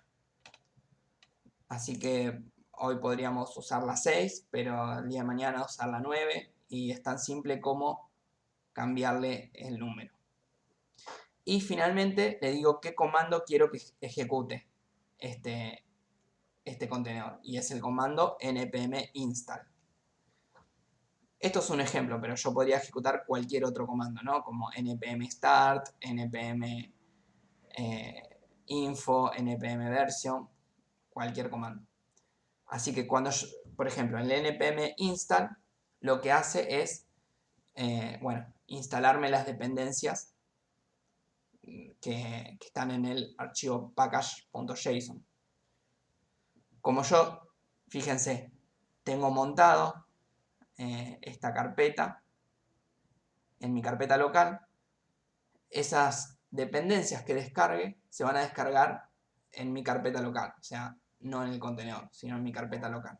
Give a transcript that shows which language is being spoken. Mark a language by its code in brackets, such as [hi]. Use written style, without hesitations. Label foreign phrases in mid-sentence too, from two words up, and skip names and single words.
[es] Así que hoy podríamos usar la 6, pero el día de mañana usar la 9, y es tan simple como cambiarle el número. Y finalmente le digo qué comando quiero que ejecute este contenedor, y es el comando npm install. Esto es un ejemplo, pero yo podría ejecutar cualquier otro comando, ¿no? Como npm start, npm info, npm version, cualquier comando. Así que cuando yo, por ejemplo, el npm install lo que hace es, instalarme las dependencias que están en el archivo package.json. Como yo, fíjense, tengo montado esta carpeta en mi carpeta local, esas dependencias que descargue se van a descargar en mi carpeta local, o sea, no en el contenedor, sino en mi carpeta local.